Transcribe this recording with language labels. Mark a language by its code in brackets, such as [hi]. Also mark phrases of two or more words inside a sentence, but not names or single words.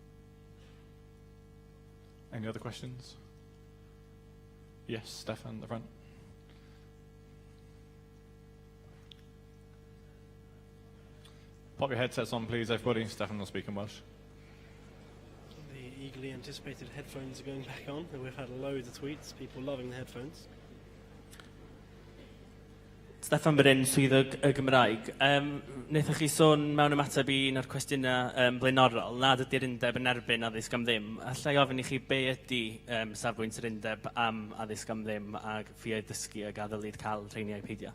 [en] Any other questions? Yes, Stefan, at the front. Pop your headsets on, please, everybody. Stefan will speak in Welsh. The eagerly anticipated headphones are going back on, and we've had loads of tweets, people loving the headphones. [cy] Steffan Bryn, Swyddog y Gymraeg. Wnaethoch chi sôn mewn ymateb i un o'r cwestiynau blaenorol, nad ydy'r undeb yn erbyn addysg am ddim. Allai ofyn i chi be ydy safbwynt yr undeb am addysg am ddim a ffiau dysgu a gadael cael treiniau peidio?